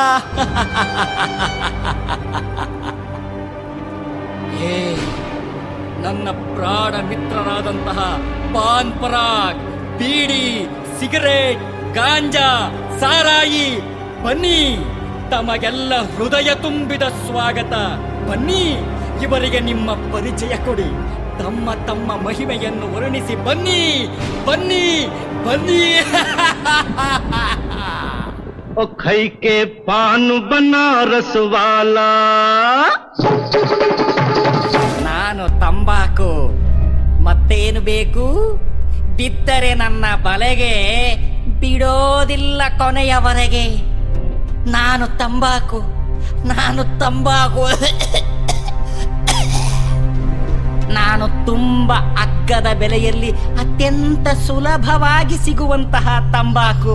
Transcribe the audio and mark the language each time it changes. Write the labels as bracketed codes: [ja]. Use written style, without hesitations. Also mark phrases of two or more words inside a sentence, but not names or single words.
[kn] ಹೇ ನನ್ನ ಪ್ರಾಣ ಮಿತ್ರರಾದಂತಹ ಪಾನ್ ಪರಾಗ್, ಬೀಡಿ, ಸಿಗರೇಟ್, ಗಾಂಜಾ, ಸಾರಾಯಿ, ಬನ್ನಿ, ತಮಗೆಲ್ಲ ಹೃದಯ ತುಂಬಿದ ಸ್ವಾಗತ. ಬನ್ನಿ, ಇವರಿಗೆ ನಿಮ್ಮ ಪರಿಚಯ ಕೊಡಿ. ತಮ್ಮ ತಮ್ಮ ಮಹಿಮೆಯನ್ನು ವರ್ಣಿಸಿ ಬನ್ನಿ, ಬನ್ನಿ, ಬನ್ನಿ. [hi] ओ खई के पान बनारस वाला. [kn] ನಾನು ತಂಬಾಕು, ಮತ್ತೇನು ಬೇಕು? ಬಿದ್ದರೆ ನನ್ನ ಬಲೆಗೆ ಬಿಡೋದಿಲ್ಲ ಕೊನೆಯವರೆಗೆ. ನಾನು ತಂಬಾಕು. ನಾನು ತುಂಬಾ ಅಗ್ಗದ ಬೆಲೆಯಲ್ಲಿ ಅತ್ಯಂತ ಸುಲಭವಾಗಿ ಸಿಗುವಂತಹ ತಂಬಾಕು.